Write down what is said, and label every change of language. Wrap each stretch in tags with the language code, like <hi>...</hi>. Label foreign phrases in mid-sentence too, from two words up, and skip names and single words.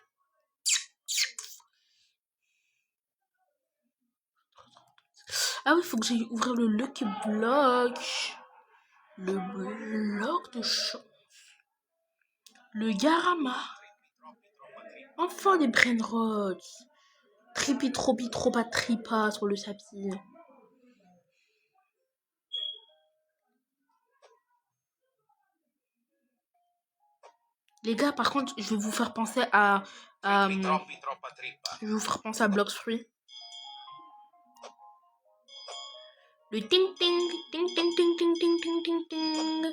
<fr>Ah oui, il faut que j'aille ouvrir le Lucky Block. Le bloc de chance. Le Garama. Enfin des Brainrots. Tripi, tropi, tropa, tripa sur le sapin. Les gars, par contre, je vais vous faire penser à... je vais vous faire penser à Blox Free. Le ting ting, ting ting ting ting ting ting ting ting.</fr>